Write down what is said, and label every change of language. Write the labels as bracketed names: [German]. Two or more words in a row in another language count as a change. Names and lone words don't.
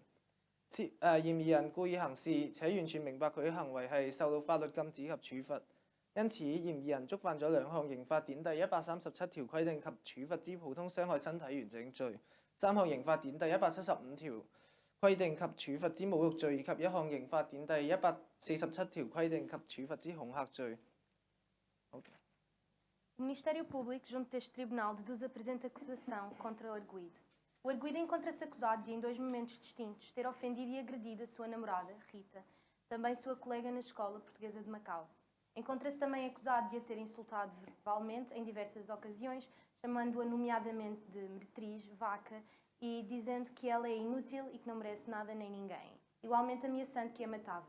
[Cantonese] 嫌疑人故意行事，且完全明白佢嘅行為係受到法律禁止及處罰，因此嫌疑人觸犯咗2項刑法典第137條規定及處罰之普通傷害身體完整罪，3項刑法典第175條規定及處罰之侮辱罪，以及1項刑法典第147條規定及處罰之恐嚇罪。 [Portuguese] O Ministério Público, junto deste tribunal, deduz a presente acusação contra o arguido. O arguido encontra-se acusado de, em 2 momentos distintos, ter ofendido e agredido a sua namorada, Rita, também sua colega na escola portuguesa de Macau. Encontra-se também acusado de a ter insultado verbalmente em diversas ocasiões, chamando-a nomeadamente de meretriz, vaca, e dizendo que ela é inútil e que não merece nada nem ninguém, igualmente ameaçando que a matava.